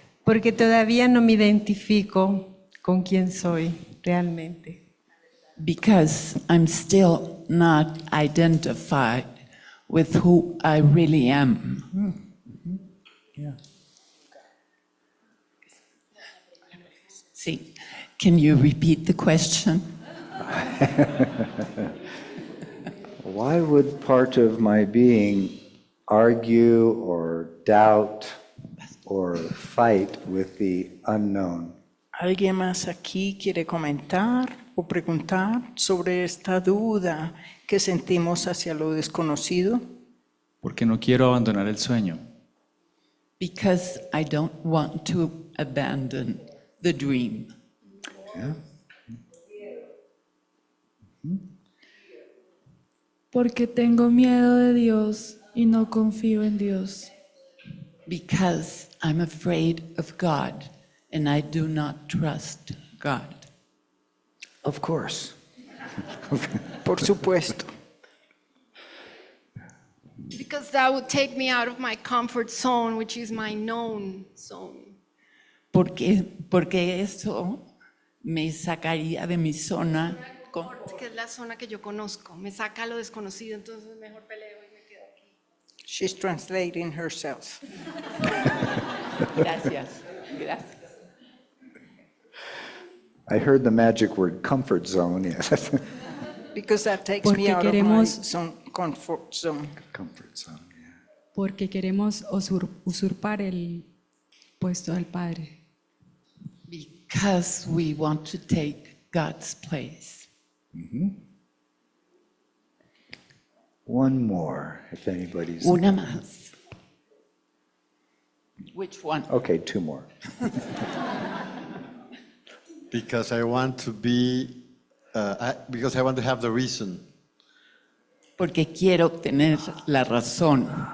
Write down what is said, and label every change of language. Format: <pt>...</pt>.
<es>Porque todavía no me identifico con quién soy realmente.</es> <en>Because I'm still not identified with who I really am. Sí. Can you repeat the question? Why would part of my being argue or doubt or fight with the unknown?</en> <es>¿Alguien más aquí quiere comentar o preguntar sobre esta duda que sentimos hacia lo desconocido? Porque no quiero abandonar el sueño.</es> <en>Because I don't want to abandon the dream.</en> <es>Porque tengo miedo de Dios y no confío en Dios.</es> <en>Because I'm afraid of God and I do not trust God. Of course.</en> <es>Por supuesto.</es> <en>Because that would take me out of my comfort zone, which is my known zone.</en> <es>Porque eso me sacaría de mi zona. Que es la zona que yo conozco. Me saca a lo desconocido, entonces mejor peleo y me quedo aquí.</es> <en>She's translating herself.</en> <es>Gracias. Gracias.</es> <en>I heard the magic word comfort zone, yes. Because that takes me</en> <es>Porque</es> <en>out of my</en> <es>queremos-</es> <en>comfort zone. Comfort zone, yeah.</en> <es>Porque queremos usurpar el puesto del Padre.</es> <en>Because we want to take God's place. One more, if anybody's...</en> <es>Una más.</es> <en>Which one? Okay, two more. Because I want to be, because I want to have the reason.</en> <es>Porque quiero tener la razón.</es>